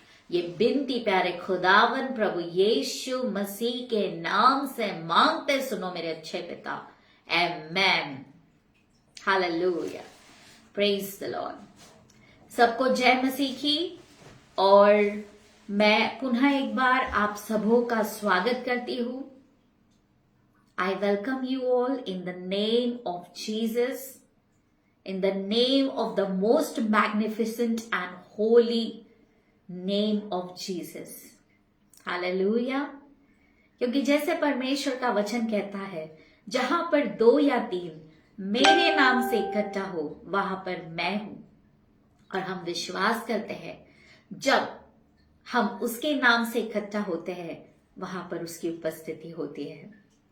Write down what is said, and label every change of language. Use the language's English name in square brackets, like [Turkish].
[Hindi] ये बिनती प्यारे खुदावन प्रभु यीशु मसीह के नाम से मांगते सुनो मेरे अच्छे पिता। आमेन। हालेलुया। [English] Praise the lord. [Hindi] सबको जय मसीह की। और मैं पुनः एक बार आप सबों का स्वागत करती हूँ। [English] I welcome you all in the name of Jesus, in the name of the most magnificent and holy name of Jesus. Hallelujah. [Hindi] क्योंकि जैसे परमेश्वर का वचन कहता है, जहां पर 2 या 3 मेरे नाम से इकट्ठा हो वहां पर मैं हूं। और हम विश्वास करते हैं जब हम उसके नाम से इकट्ठा होते हैं वहां पर उसकी उपस्थिति होती है।